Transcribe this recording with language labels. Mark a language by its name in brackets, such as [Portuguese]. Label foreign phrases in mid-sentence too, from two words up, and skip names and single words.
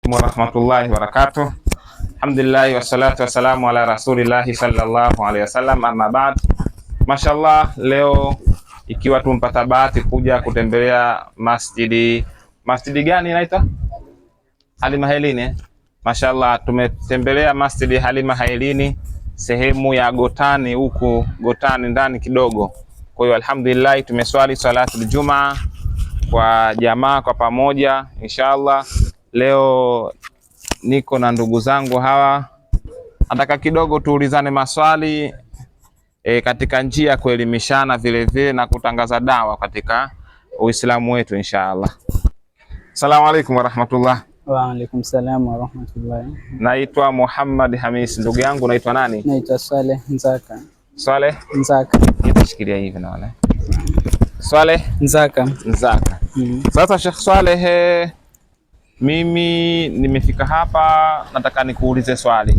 [Arabic] ورحمة الله وبركاته الحمد لله والصلاة والسلام على رسول الله صلى الله عليه وسلم أما بعد. [Swahili] Mashallah, leo ikiwa tumpata bahati kuja kutembelea masjidi gani inaitwa? Halima Hailini. Mashallah, tumetembelea masjidi Halima Hailini sehemu ya Gotani, huku Gotani ndani kidogo. Kwa hiyo alhamdulillah tumeswali [Arabic] صلاة الجمعة [Swahili] kwa jamaa kwa pamoja inshallah. Leo niko na ndugu zangu hawa, nataka kidogo tuulizane maswali katika njia ya kuelimishana vile vile na kutangaza dawa katika Uislamu wetu inshallah. [Arabic] السلام عليكم ورحمة الله. وعليكم السلام ورحمة الله. [Swahili] Naitwa Muhammad Hamis. Ndugu yangu naitwa nani? Naitwa Saleh Nzaka. Saleh Nzaka. Nitashikilia hivi na wale. Saleh Nzaka. Sasa Sheikh Saleh, mimi nimefika hapa, nataka nikuulize swali.